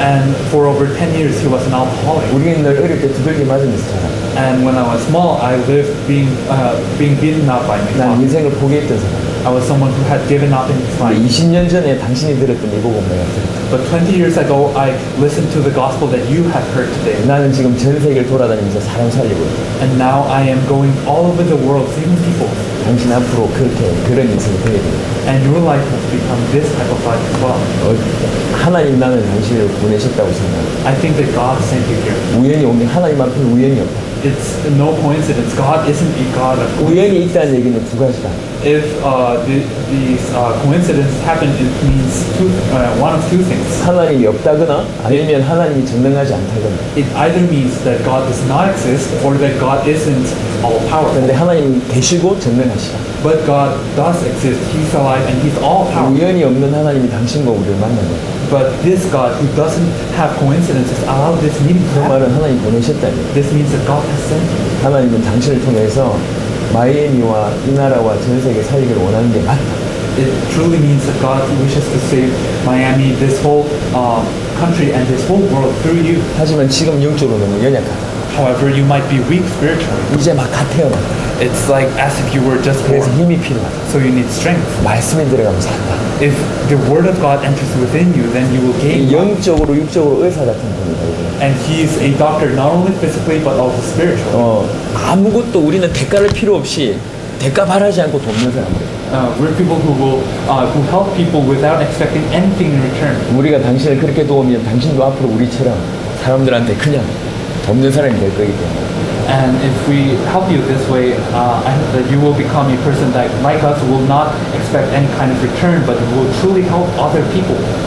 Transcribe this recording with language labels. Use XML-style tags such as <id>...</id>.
<en>And for over 10 years, he was an alcoholic.</en> <ko>우리는 늘 어릴 때 두들기 맞으면서 자라.</ko> <en>And when I was small, I lived being beaten up by my</en> <ko>난</ko> <en>father.</en> <ko>인생을 포기했던 사람.</ko> <en>I was someone who had given up in his life.</en> <ko>20년 전에 당신이 들었던 이 복음 내가 들었다.</ko> <en>But 20 years ago, I listened to the gospel that you have heard today.</en> <ko>나는 지금 전 세계를 돌아다니면서 사람 살리고 있다.</ko> <en>And now I am going all over the world saving people.</en> <ko>당신 앞으로 그런 인생을 되게 됩니다.</ko> <en>And your life must become this type of life as well.</en> <ko>하나님 나는 당신을 보내셨다고 생각합니다.</ko> <en>I think that God sent you here.</en> <ko>우연히 오면 하나님 앞에는 우연이 없다.</ko> <en>It's no coincidence. God isn't a God of coincidence.</en> <ko>우연이 있다는 얘기는 두 가지다.</ko> <en>If these coincidences happen, it means one of two things.</en> <ko>하나님이 없다거나 아니면 하나님이 전능하지 않다거나.</ko> <en>It either means that God does not exist or that God isn't all-powerful.</en> <ko>그런데 하나님이 계시고 전능하시다.</ko> <en>But God does exist. He's alive and He's all-powerful.</en> <ko>우연히 없는 하나님이 당신과 우리를 만난 거예요.</ko> <en>But this God who doesn't have coincidences allowed this meeting</en> <ko>그</ko> <en>to happen.</en> <ko>말은 하나님 보내셨다는 거예요.</ko> <en>This means that God has sent you.</en> <ko>하나님은 당신을 통해서 마이애미와 이 나라와 전 세계 살리기를 원하는 게 맞다.</ko> <en>It truly means that God wishes to save Miami, this whole country, and this whole world through you.</en> <ko>하지만 지금 영적으로 너무 연약하다.</ko> <en>However, you might be weak spiritually.</en> <ko>이제 막 갓 태어났다.</ko> <en>It's like as if you were just</en> <ko>그래서</ko> <en>born.</en> <ko>힘이 필요하다.</ko> <en>So you need strength.</en> <ko>말씀에 들어가면 산다.</ko> <en>If the word of God enters within you, then you will gain.</en> <ko>영적으로 육적으로 의사 같은 분이다. 이거는.</ko> <en>And He's a doctor, not only physically but also spiritually.</en> <ko>아무것도 우리는 대가를 필요 없이 대가 바라지 않고 돕는 사람들.</ko> <en>We're people who help people without expecting anything in return.</en> <ko>우리가 당신을 그렇게 도우면 당신도 앞으로 우리처럼 사람들한테 그냥 돕는 사람이 될 거기 때문에.</ko> <en>And if we help you this way, I hope that you will become a person that, like us, will not expect any kind of return, but will truly help other people.</en>